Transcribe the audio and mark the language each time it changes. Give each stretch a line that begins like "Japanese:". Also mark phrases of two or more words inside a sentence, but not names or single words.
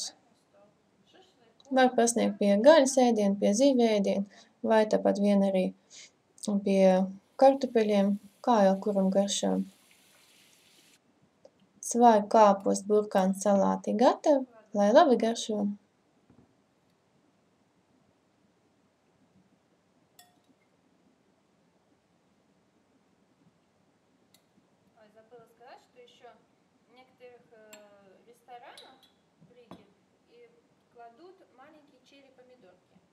Latvian: Var pasniegt pie gaļas ēdiena, pie zīvju ēdiena, vai tāpat vien arī pie kartupeļiem, kā jau kuram garšo. Svaigu kāpostu burkānu salāti gatavi, lai labi garšo.
Russian: Забыла сказать, что еще в некоторых ресторанах в Риге и кладут маленький черри помидор.